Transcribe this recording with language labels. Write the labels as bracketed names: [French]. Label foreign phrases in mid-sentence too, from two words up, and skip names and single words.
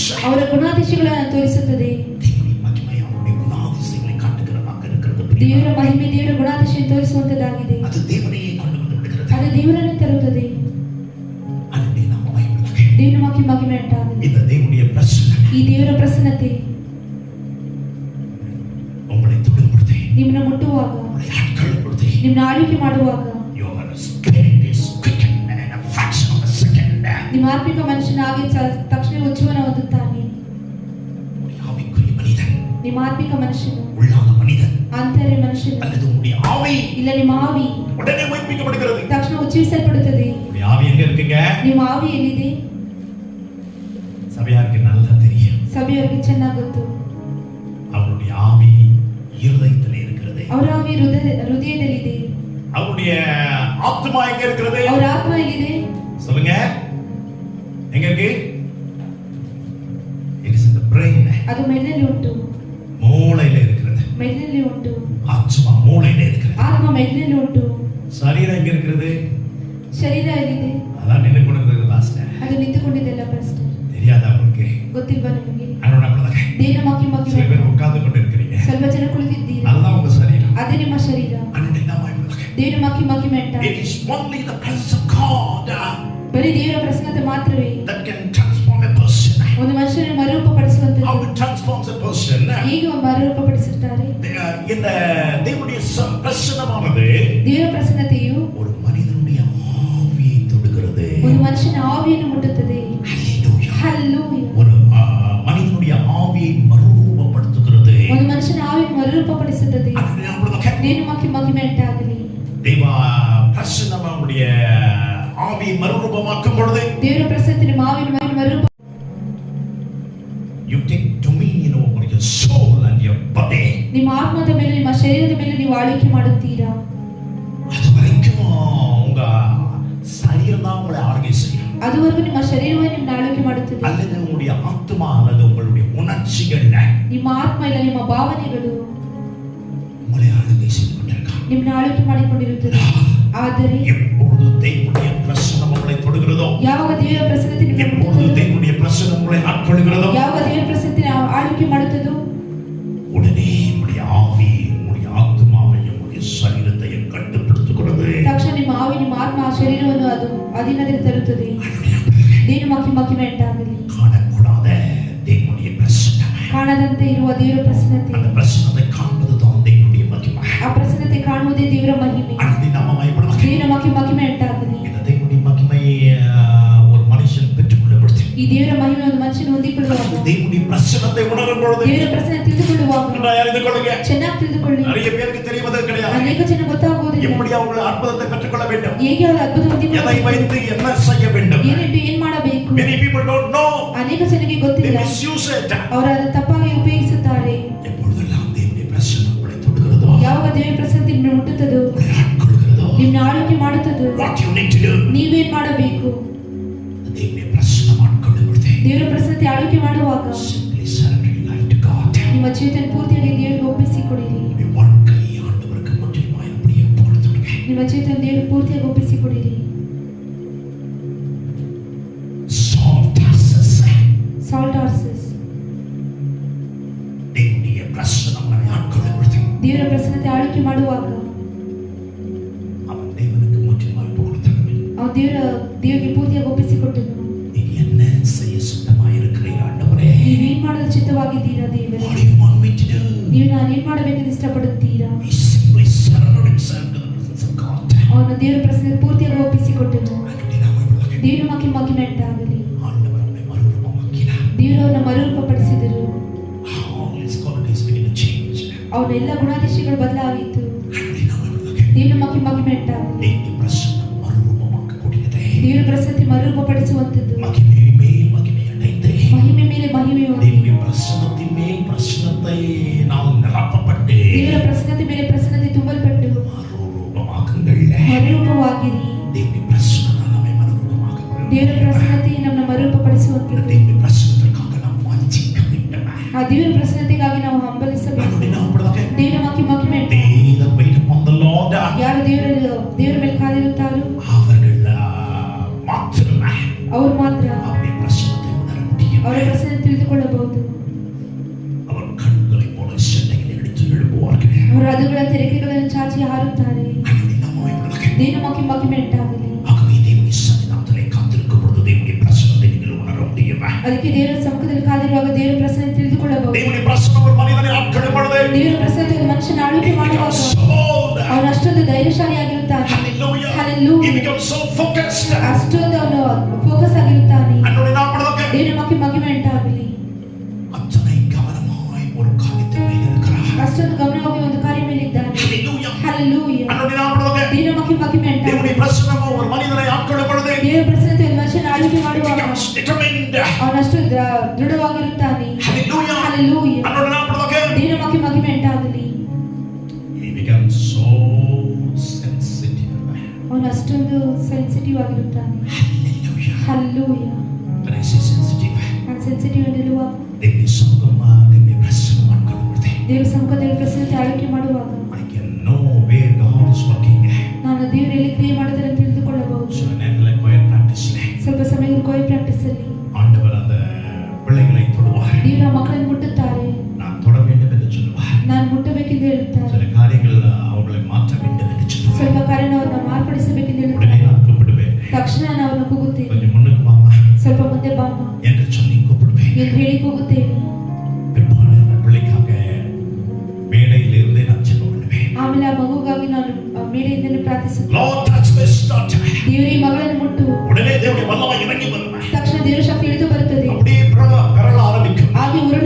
[Kannada] ಅವರ ಗುಣಾತಿಶಯಗಳನ್ನು ತೋರಿಸುತ್ತದೆ. [Tamil] தேவனுடைய மகிமை அவருடைய குணாதிசயங்களை காட்டுகிறதாக இருக்கிறது. [Kannada] ದೇವರ ಮಹಿಮೆ ದೇವರ ಗುಣಾತಿಶಯ ತೋರಿಸುವಂತದ್ದಾಗಿದೆ. [Tamil] அது தேவனையே கொண்டு வந்து விடுகிறது. [Kannada] ಅದು ದೇವರನ್ನೇ ತರುತ್ತದೆ. அதுவே ನಮ್ಮ ಮಹಿಮೆ. ದೇವರ ಮಹಿಮೆ ಉಂಟಾಗಲಿ. [Tamil] இந்த தேவனுடைய பிரசன்னம் [Kannada] ಈ ದೇವರ ಪ್ರಸನ್ನತೆ [Tamil] உங்களை தொடும் பொழுது, [Kannada] ನಿಮ್ಮನ್ನು ಮುಟ್ಟುವಾಗ, [Tamil] உங்களை ஆட்கொள்ளும் பொழுது, [Kannada] ನಿಮ್ಮನ್ನು ಆಳ್ವಿಕೆ ಮಾಡುವಾಗ, [English] your spirit is quickened in a fraction of a second. [Kannada] ನಿಮ್ಮ ಆತ್ಮಿಕ ಮನುಷ್ಯನಾಗಿ ತಕ್ಷಣ ಉಜ್ಜೀವನ ಹೊಂದುತ್ತಾನೆ. [Tamil] ஆவிக்குரிய மனிதன், [Kannada] ನಿಮ್ಮ ಆತ್ಮಿಕ ಮನುಷ್ಯನು, [Tamil] உள்ளான மனிதன் [Kannada] ಆಂತರ್ಯ ಮನುಷ್ಯನು, [Tamil] அல்லது உங்களுடைய ஆவி [Kannada] ಇಲ್ಲ ನಿಮ್ಮ ಆವಿ [Tamil] உடனே உயிர்ப்பிக்கப்படுகிறது. [Kannada] ತಕ್ಷಣ ಉಜ್ಜೀವಿಸಲ್ಪಡುತ್ತದೆ. [Tamil] உங்களுடைய ஆவி எங்க இருக்குங்க? [Kannada] ನಿಮ್ಮ ಆವಿ ಎಲ್ಲಿದೆ? [Tamil] சபையாருக்கு நல்லா தெரியும். [Kannada] ಸಭೆಯವರಿಗೆ ಚೆನ್ನಾಗಿ ಗೊತ್ತು. [Tamil] அவருடைய ஆவி இருதயத்திலே இருக்கிறது. [Kannada] ಅವರ ಆವಿ ಹೃದಯದಲ್ಲಿದೆ. [Tamil] அவருடைய ஆத்மா எங்க இருக்கிறது? [Kannada] ಅವರ ಆತ್ಮ ಎಲ್ಲಿದೆ? [Tamil] சொல்லுங்க, எங்க இருக்கு? [English] It is in the brain. [Kannada] ಅದು ಮೆದುಳಲ್ಲಿ ಉಂಟು. [Tamil] மூளையில இருக்கிறது. [Kannada] ಮೆದುಳಲ್ಲಿ ಉಂಟು. [Tamil] ஆத்மா மூளையில இருக்கிறது. [Kannada] ಆತ್ಮ ಮೆದುಳಲ್ಲಿ ಉಂಟು. [Tamil] சரீரம் எங்க இருக்கிறது? [Kannada] ಶರೀರ ಎಲ್ಲಿದೆ? [Tamil] அதான் நின்று கொண்டிருக்கிறது லாஸ்ட். [Kannada] ಅದು ನಿಂತುಕೊಂಡಿದ್ದಲ್ಲ ಫಸ್ಟ್. [Tamil] தெரியாதா உங்களுக்கு? [Kannada] ಗೊತ್ತಿಲ್ವಾ ನಿಮಗೆ? [Tamil] அண்ணா அப்படிதாங்க. [Kannada] ದೇವರ ಮಹಿಮೆ. [Tamil] சில பேர் உட்கார்ந்து கொண்டு இருக்கிறீங்க. [Kannada] ಸ್ವಲ್ಪ ಜನ ಕುಳಿತಿದ್ದೀರಾ. [Tamil] அதுதான் உங்க சரீரம். [Kannada] ಅದೇ ನಿಮ್ಮ ಶರೀರ. [Tamil] அண்ணா என்ன மாதிரி? [Kannada] ದೇವರ ಮಹಿಮೆ ಉಂಟಾ? [English] It is only the presence of God [Kannada] ಬರೀ ದೇವರ ಪ್ರಸನ್ನತೆ ಮಾತ್ರವೇ [English] that can transform a person. [Kannada] ಒಂದು ಮನುಷ್ಯನನ್ನು ಮರುರೂಪಪಡಿಸುವಂತದ್ದು. [English] How it transforms a person? [Kannada] ಹೇಗೆ ಮರುರೂಪಪಡಿಸುತ್ತಾರೆ? [Tamil] இந்த தேவனுடைய பிரசன்னமானது [Kannada] ದೇವರ ಪ್ರಸನ್ನತೆಯು [Tamil] ஒரு மனிதனுடைய ஆவியை தொடுகிறது. [Kannada] ಒಂದು ಮನುಷ್ಯನ ಆವಿಯನ್ನು ಮುಟ್ಟುತ್ತದೆ. [English] Hallelujah. Hallelujah. [Tamil] ஒரு மனிதனுடைய ஆவியை மறுரூபப்படுத்துகிறது. [Kannada] ಒಂದು ಮನುಷ್ಯನ ಆವಿಯನ್ನು ಮರುರೂಪ ಮರುಪಡಿಸುತ್ತದೆ. ದೇವರಿಗೆ ಮಹಿಮೆ ಉಂಟಾಗಲಿ. ದೇವ ಪ್ರಸನ್ನ [Tamil] நம்முடைய ஆவி மறுரூபமாக்கும் பொழுது [Kannada] ದೇವರ ಪ್ರಸನ್ನತೆ ನಿಮ್ಮ ಆವಿನ ಮರುರೂಪ. [English] you take dominion over your soul and your body. [Kannada] ನಿಮ್ಮ ಆತ್ಮದ ಮೇಲೆ ನಿಮ್ಮ ಶರೀರದ ಮೇಲೆ ನೀವು ಆಳ್ವಿಕೆ ಮಾಡುತ್ತೀರಾ. [Tamil] அதுவரைக்கும் உங்க சரீரம் தான் உங்களை ஆளுகை செய்யும். [Kannada] அதுவரைக்கும் ನಿಮ್ಮ ಶರೀರವೇ ನಿಮ್ಮನ್ನು ಆಳ್ವಿಕೆ ಮಾಡುತ್ತದೆ. [Tamil] அல்லது உங்களுடைய ஆத்மா அல்லது உங்களுடைய உணர்ச்சிகள் [Kannada] ನಿಮ್ಮ ಆತ್ಮ ಇಲ್ಲ ನಿಮ್ಮ ಭಾವನೆಗಳು [Tamil] உங்களை ஆளுகை செய்து கொண்டிருக்கும். [Kannada] ನಿಮ್ಮನ್ನು ಆಳ್ವಿಕೆ ಮಾಡಿಕೊಂಡಿರುತ್ತದೆ. ಆದರೆ [Tamil] எப்பொழுது தேவனுடைய பிரசன்னம் உங்களை தொடுகிறதோ, [Kannada] ಯಾವಾಗ ದೇವರ ಪ್ರಸನ್ನತೆ [Tamil] எப்பொழுது தேவனுடைய பிரசன்னம் உங்களை ஆட்கொள்கிறதோ, [Kannada] ಯಾವಾಗ ದೇವರ ಪ್ರಸನ್ನತೆ ಆಳ್ವಿಕೆ ಮಾಡುತ್ತದೋ, [Tamil] உடனே உங்களுடைய ஆவி உங்களுடைய ஆத்மாவையும் உங்களுடைய சரீரத்தையும் கட்டுப்படுத்துகிறது. [Kannada] ತಕ್ಷಣ ನಿಮ್ಮ ಆವಿ ನಿಮ್ಮ ಆತ್ಮ ಶರೀರವನ್ನು ಅದು ಅಧೀನದಲ್ಲಿ ತರುತ್ತದೆ. ದೇವರಿಗೆ ಮಹಿಮೆ ಉಂಟಾಗಲಿ. [Tamil] காணக்கூடாத தேவனுடைய பிரசன்னம், [Kannada] ಕಾಣದಂತೆ ಇರುವ ದೇವರ ಪ್ರಸನ್ನತೆ, [Tamil] அந்த பிரசன்னத்தை காண்பதுதான் தேவனுடைய மகிமை. [Kannada] ಆ ಪ್ರಸನ್ನತೆ ಕಾಣುವುದೇ ದೇವರ ಮಹಿಮೆ. [Tamil] அது நம்ம மகிமை. [Kannada] ದೇವರ ಮಹಿಮೆ ಉಂಟಾಗಲಿ. [Tamil] இந்த தேவனுடைய மகிமை ஒரு மனுஷன் பெற்றுக்கொள்ளப்படுது. [Kannada] ಈ ದೇವರ ಮಹಿಮೆ ಒಂದು ಮನುಷ್ಯನು ಹೊಂದಿಕೊಳ್ಳುವಾಗ, [Tamil] தேவனுடைய பிரசன்னத்தை உணரும் பொழுது, [Kannada] ದೇವರ ಪ್ರಸನ್ನ ತಿಳಿದುಕೊಳ್ಳುವಾಗ, [Tamil] அறிந்து கொள்ளுங்க, [Kannada] ಚೆನ್ನಾಗಿ ತಿಳಿದುಕೊಳ್ಳಿ. [Tamil] நிறைய பேருக்கு தெரிவது கிடையாது. [Kannada] ಅನೇಕ ಜನ ಗೊತ್ತಾಗುವುದಿಲ್ಲ [Tamil] எப்படி அவங்க அற்புதத்தை பெற்றுக்கொள்ள வேண்டும், [Kannada] ಹೇಗೆ ಅವರು ಅದ್ಭುತ [Tamil] எதை [Kannada] ಹೊಂದಿಕೊಳ್ಳಬೇಕು, [Tamil] வைத்து என்ன செய்ய வேண்டும். [Kannada] ಏನಿಟ್ಟು ಏನ್ ಮಾಡಬೇಕು. [English] Many people don't know. [Kannada] ಅನೇಕ ಜನರಿಗೆ [English] They [Kannada] ಗೊತ್ತಿಲ್ಲ. [English] misuse it. [Kannada] ಅವರು ಅದನ್ನು ತಪ್ಪಾಗಿ ಉಪಯೋಗಿಸುತ್ತಾರೆ. [Tamil] எப்பொழுதெல்லாம் தேவனுடைய பிரசன்னம் உங்களை தொடுகிறதோ, [Kannada] ಯಾವಾಗ ದೇವರ ಪ್ರಸನ್ನತೆ ನಿಮ್ಮನ್ನು ಮುಟ್ಟುತ್ತದೋ, [Tamil] உங்களை ஆட்கொள்கிறதோ, [Kannada] ನಿಮ್ಮನ್ನು ಆಳ್ವಿಕೆ ಮಾಡುತ್ತದೋ, [English] what you need to do, [Kannada] ನೀವೇನ್ ಮಾಡಬೇಕು. [Tamil] தேவனுடைய பிரசன்னம் ஆட்கொள்ளப்படுது. [Kannada] ದೇವರ ಪ್ರಸನ್ನತೆ ಆಳ್ವಿಕೆ ಮಾಡುವಾಗ [English] Simply surrender your life to God. [Kannada] ನಿಮ್ಮ ಜೀವಿತ ಪೂರ್ತಿಯಾಗಿ ದೇವರಿಗೆ ಒಪ್ಪಿಸಿಕೊಡಿರಿ. [Tamil] உங்களுடைய வாழ்க்கையை ஆண்டவருக்கு முற்றிலுமாய் அப்படியே கொடுத்துடுங்க. [Kannada] ನಿಮ್ಮ ಜೀವಿತ ದೇವರಿಗೆ ಪೂರ್ತಿಯಾಗಿ ಒಪ್ಪಿಸಿಕೊಡಿರಿ. [English] Saul of Tarsus, [Kannada] ಸಾಲ್ಟ್ ಆರ್ಸಸ್, [Tamil] தேவனுடைய பிரசன்னம் உங்களை ஆட்கொள்ளப்படுது. [Kannada] ದೇವರ ಪ್ರಸನ್ನತೆ ಆಳ್ವಿಕೆ ಮಾಡುವಾಗ [Tamil] அவன் தேவனுக்கு முற்றிலுமாய் கொடுத்தவன். [Kannada] ಅವನು ದೇವರಿಗೆ ಪೂರ್ತಿಯಾಗಿ ಒಪ್ಪಿಸಿಕೊಟ್ಟನು. [Tamil] நீ என்ன செய்ய சித்தமாய் இருக்கிறீர் ஆண்டவரೇ? [Kannada] ನೀವೇನ್ ಮಾಡಲು ಚಿತ್ತವಾಗಿದ್ದೀರಾ ದೇವರೇ? [English] What do you want me to do? [Kannada] ನೀವು ನಾನೇನ್ ಮಾಡಬೇಕೆಂದು ಇಷ್ಟಪಡುತ್ತೀರಾ? [English] He simply surrendered himself to the presence of God. [Kannada] ಅವನು ದೇವರ ಪ್ರಸನ್ನತೆ ಪೂರ್ತಿಯಾಗಿ ಒಪ್ಪಿಸಿಕೊಟ್ಟನು. [Tamil] அவனுடைய நாமம் [Kannada] ದೇವರ ಮಹಿಮೆ ಉಂಟಾಗಲಿ. [Tamil] ஆண்டவர் நம்மை மறுரூபமாக்கினார். [Kannada] ದೇವರು ಅವನ ಮರುರೂಪಪಡಿಸಿದರು. [English] All his qualities began to change. [Kannada] ಅವನ ಎಲ್ಲ ಗುಣಾತಿಶಯಗಳು ಬದಲಾಗಿತ್ತು. [Tamil] அவனுடைய நாமம் [Kannada] ದೇವರ ಮಹಿಮೆ ಉಂಟಾಗಲಿ. [Tamil] தேவனுடைய பிரசன்னம் மறுரூபமாக்கக்கூடியதே. [Kannada] ದೇವರ ಪ್ರಸನ್ನತೆ ಮರುರೂಪಪಡಿಸುವಂತದ್ದು. [Tamil] மகிமை மேல் மகிமை அடைந்தே. [Kannada] ಮಹಿಮೆ ಮೇಲೆ ಮಹಿಮೆ ಹೊಂದಿ, [Tamil] தேவனுடைய பிரசன்னத்தின் மேல் பிரசன்னத்தை நாம் நிரப்பப்பட்டு [Kannada] ದೇವರ ಪ್ರಸನ್ನತೆ ಮೇಲೆ ಪ್ರಸನ್ನತೆ ತುಂಬಲ್ಪಟ್ಟು [Tamil] மறுரூபமாக்குங்கள். [Kannada] ಮರುರೂಪವಾಗಿರಿ. [Tamil] தேவனுடைய பிரசன்னம் நம்மை மறுரூபமாக்க [Kannada] ದೇವರ ಪ್ರಸನ್ನತೆ ನಮ್ಮನ್ನು ಮರುರೂಪಪಡಿಸುವಂತದ್ದು. [Tamil] தேவனுடைய பிரசன்னத்திற்காக நாம் வாஞ்சிக்க வேண்டும். [Kannada] ಆ ದೇವರ ಪ್ರಸನ್ನತೆಗಾಗಿ ನಾವು ಹಂಬಲಿಸಬೇಕು. [Tamil] அவனுடைய நாமம் [Kannada] ದೇವರ ಮಹಿಮೆ ಉಂಟಾಗಲಿ. [English] They that wait upon the Lord, [Kannada] ಯಾರು ದೇವರ ಮೇಲೆ ಕಾದಿರುತ್ತಾರೋ [Tamil] அவர்கள் மாத்திரமே [Kannada] ಅವರು ಮಾತ್ರ [Tamil] அவருடைய பிரசன்னத்தை உணர முடியும். [Kannada] ಅವರ ಪ್ರಸನ್ನತೆ ತಿಳಿದುಕೊಳ್ಳಬಹುದು. [Tamil] அவர் கண்களை போல சென்னையில் எடுத்து எழுப்புவார்கள். [Kannada] ಅವರು ಹದ್ದುಗಳಂತೆ ರೆಕ್ಕೆಗಳನ್ನು ಚಾಚಿ ಹಾರುತ್ತಾರೆ. [Tamil] அவருடைய நாமம் [Kannada] ದೇವರ ಮಹಿಮೆ ಉಂಟಾಗಲಿ. [Tamil] ஆகவே தேவனுடைய சன்னிதானத்திலே காத்திருக்கும் பொழுது தேவனுடைய பிரசன்னத்தை நீங்கள் உணர முடியும். [Kannada] ಅದಕ್ಕೆ ದೇವರ ಸಮ್ಮುಖದಲ್ಲಿ ಕಾದಿರುವಾಗ ದೇವರ ಪ್ರಸನ್ನತೆ ತಿಳಿದುಕೊಳ್ಳಬಹುದು. [Tamil] தேவனுடைய பிரசன்னம் ஒரு மனிதனை ஆட்கொள்ளும் பொழுது [Kannada] ದೇವರ ಪ್ರಸನ್ನತೆ ಒಂದು ಮನುಷ್ಯನ ಆಳ್ವಿಕೆ ಮಾಡುವಾಗ ಅವನು ಅಷ್ಟೊಂದು ಧೈರ್ಯಶಾಲಿಯಾಗಿರುತ್ತಾನೆ. [English] Hallelujah. Hallelujah. He becomes so focused. [Kannada] ಅಷ್ಟೊಂದು ಅವನು ಫೋಕಸ್ ಆಗಿರುತ್ತಾನೆ. [Tamil] அவருடைய நாமம் [Kannada] ದೇವರ ಮಹಿಮೆ ಉಂಟಾಗಲಿ. [Tamil] அத்தனை கவனமாய் ஒரு காரியத்தின் மேல் இருக்கிறார். [Kannada] ಅಷ್ಟೊಂದು ಗಮನವಾಗಿ ಒಂದು ಕಾರ್ಯ ಮೇಲಿದ್ದಾನೆ. [English] Hallelujah. Hallelujah. [Tamil] அவருடைய நாமம் [Kannada] ದೇವರ ಮಹಿಮೆ ಉಂಟಾಗಲಿ. [Tamil] தேவனுடைய பிரசன்னம் ஒரு மனிதனை ஆட்கொள்ளும் பொழுது [Kannada] ದೇವರ ಪ್ರಸನ್ನತೆ ಒಂದು ಮನುಷ್ಯನ ಆಳ್ವಿಕೆ ಮಾಡುವಾಗ [English] becomes determined. [Kannada] ಅವನಷ್ಟು ದೃಢವಾಗಿರುತ್ತಾನೆ. [English] Hallelujah. Hallelujah. [Tamil] அவருடைய நாமம் [Kannada] ದೇವರ ಮಹಿಮೆ ಉಂಟಾಗಲಿ. [English] He becomes so sensitive. [Kannada] ಅವನು ಅಷ್ಟೊಂದು ಸೆನ್ಸಿಟಿವ್ ಆಗಿರುತ್ತಾನೆ. [English] Hallelujah. Hallelujah. When I say sensitive, [Kannada] ನಾನು ಸೆನ್ಸಿಟಿವ್ ಆಗಿರುವಾಗ [Tamil] தேவனுடைய சமூகம் தேவனுடைய பிரசன்னம் ஆட்கொள்ளும் பொழுது [Kannada] ದೇವರ ಸಮ್ಮುಖದಲ್ಲಿ ಪ್ರಸನ್ನತೆ ಆಳ್ವಿಕೆ ಮಾಡುವಾಗ [English] I can know where God is working. [Kannada] ನಾನು ದೇವರಲ್ಲಿ ಕ್ರಿಯೆ ಮಾಡುವುದನ್ನು ತಿಳಿದುಕೊಳ್ಳಬಹುದು. [Tamil] சில நேரத்தில் கோயில் பிராக்டிஸ்ல [Kannada] ಸ್ವಲ್ಪ ಸಮಯ ಕೋಯಿ ಪ್ರಾಕ್ಟೀಸ್ ಅಲ್ಲಿ [Tamil] ஆண்டவர் அந்த பிள்ளைகளை தொடுவார். [Kannada] ದೇವರ ಮಕ್ಕಳನ್ನು ಮುಟ್ಟುತ್ತಾರೆ. [Tamil] நான் தொட வேண்டும் என்று சொல்லுவார். [Kannada] ನಾನು ಮುಟ್ಟಬೇಕೆಂದು ಹೇಳುತ್ತಾರೆ. [Tamil] சில காரியங்கள் அவர்களை மாற்ற வேண்டும் என்று சொல்லுவார். [Kannada] ಸ್ವಲ್ಪ ಕಾರ್ಯನ ಅವರನ್ನು ಮಾರ್ಪಡಿಸಬೇಕೆಂದು [Tamil] உடனே [Kannada] ಹೇಳುತ್ತಾರೆ. [Tamil] நான் கூப்பிடுவேன். [Kannada] ತಕ್ಷಣ ನಾನು ಅವರನ್ನು ಕೂಗುತ್ತೇನೆ. [Tamil] கொஞ்சம் முன்னுக்கு வாமா [Kannada] ಸ್ವಲ್ಪ ಮುಂದೆ ಬಾಮ್ಮ [Tamil] என்று சொல்லி கூப்பிடுவேன். [Kannada] ಎಂದು ಹೇಳಿ ಕೂಗುತ್ತೇನೆ. [Tamil] பிற்பாடு அந்த பிள்ளைக்காக மேடையில் இருந்தே நான் ஜெபம் பண்ணுவேன். [Kannada] ಆಮೇಲೆ ಆ ಮಗುಗಾಗಿ ನಾನು ಮೇಡೆಯಿಂದಲೇ ಪ್ರಾರ್ಥಿಸುತ್ತೇನೆ. [English] Lord, touch this daughter. [Kannada] ದೇವರೇ ಈ ಮಗಳನ್ನು ಮುಟ್ಟು. [Tamil] உடனே தேவனுடைய வல்லமை இறங்கி வரும். [Kannada] ತಕ್ಷಣ ದೇವರ ಶಕ್ತಿ ಇಳಿದು ಬರುತ್ತದೆ. [Tamil] அப்படியே பெறல ஆரம்பிக்கும்.